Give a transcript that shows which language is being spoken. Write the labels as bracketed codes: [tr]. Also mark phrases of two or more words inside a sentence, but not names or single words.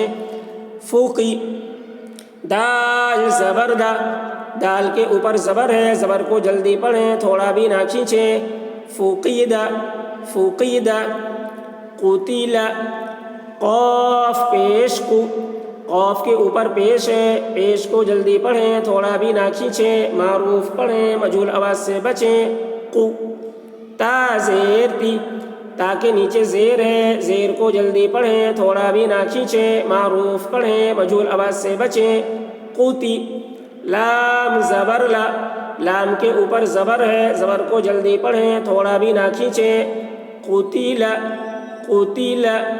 [ur] فوقی، دال زبر دا، دال کے اوپر زبر ہے، زبر کو جلدی پڑھیں، تھوڑا بھی نہ کھینچیں۔ فوقیدہ، فوقیدہ۔ قتیلہ، قاف پیش قو، قاف کے اوپر پیش ہے، پیش کو جلدی پڑھیں، تھوڑا بھی نہ کھینچیں، معروف پڑھیں، مجہول آواز سے بچیں۔ قو، تا زیر تی، تا کے نیچے زیر ہے، زیر کو جلدی پڑھیں، تھوڑا بھی نہ کھینچیں، معروف پڑھیں، مجہول آواز سے بچیں۔ قوتی، لام زبر لا، لام کے اوپر زبر ہے، زبر کو جلدی پڑھیں، تھوڑا بھی نہ کھینچیں۔ قتیلہ، قتیلہ۔